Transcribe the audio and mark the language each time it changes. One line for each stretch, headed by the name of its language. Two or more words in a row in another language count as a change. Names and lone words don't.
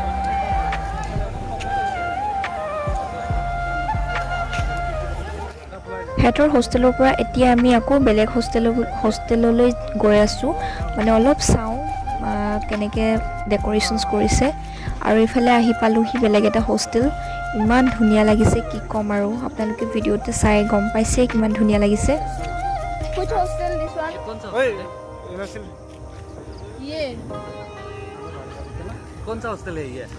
Assamese: হেতৰ হোষ্টেলৰ পৰা এতিয়া আমি আকৌ বেলেগ হোষ্টেললৈ গৈ আছো মানে অলপ চাও কেনেকে ডেকোৰেশনস কৰিছে আৰু ইফালে আহি পালোহি বেলেগ এটা হোষ্টেল ইমান ধুনিয়া লাগিছে কি কম আৰু আপোনালোকে ভিডিওতে চাই গম পাইছে কিমান ধুনিয়া লাগিছে
English: Which hostel this one?
Hindi: Oye, hostel. ये कौन सा हॉस्टल है ये?